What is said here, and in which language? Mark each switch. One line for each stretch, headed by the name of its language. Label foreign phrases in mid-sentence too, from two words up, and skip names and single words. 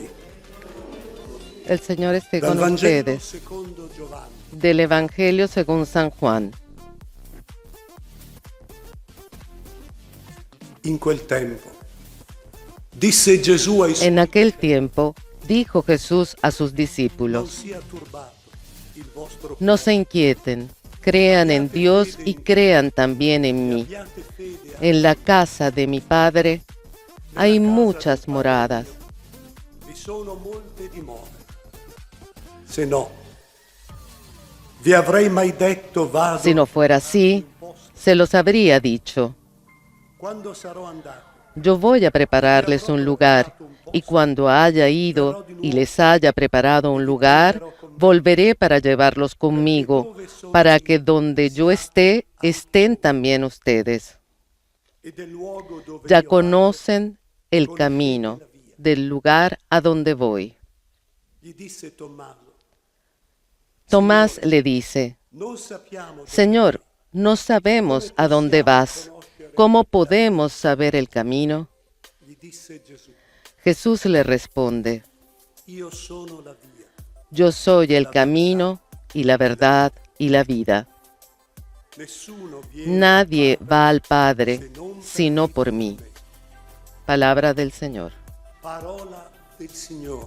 Spanish: El Señor esté
Italian: Dal
Spanish: con
Italian: Vangelo
Spanish: ustedes.
Italian: secondo Giovanni.
Spanish: Del Evangelio según San Juan.
Italian: In quel tempo disse Gesù ai suoi:
Spanish: En aquel tiempo dijo Jesús a sus
Italian: non
Spanish: discípulos:
Italian: sia turbato il vostro
Spanish: no se inquieten, crean en Dios y crean también en mí.
Italian: abbiate fede.
Spanish: En la casa de mi Padre hay muchas moradas.
Italian: Vi sono molte dimore. Se no, vi avrei mai detto vado.
Spanish: Si no fuera así, se los habría dicho.
Italian: Quando sarò andato,
Spanish: Yo voy a prepararles un lugar, y cuando haya ido y les haya preparado un lugar, volveré para llevarlos conmigo, para que donde yo esté, estén también ustedes.
Italian: e del luogo dove
Spanish: Ya
Italian: io vado,
Spanish: conocen el camino del lugar a donde voy.
Italian: gli disse Tommaso:
Spanish: Tomás le dice:
Italian: non sappiamo dove
Spanish: Señor, no sabemos a dónde vas. ¿Cómo podemos saber el camino?
Italian: gli disse Gesù:
Spanish: Jesús le responde:
Italian: io sono la via.
Spanish: Yo soy el camino y la verdad y la vida.
Italian: Nessuno viene
Spanish: Nadie va al Padre sino por mí. Palabra del Señor.
Italian: parola del Signore.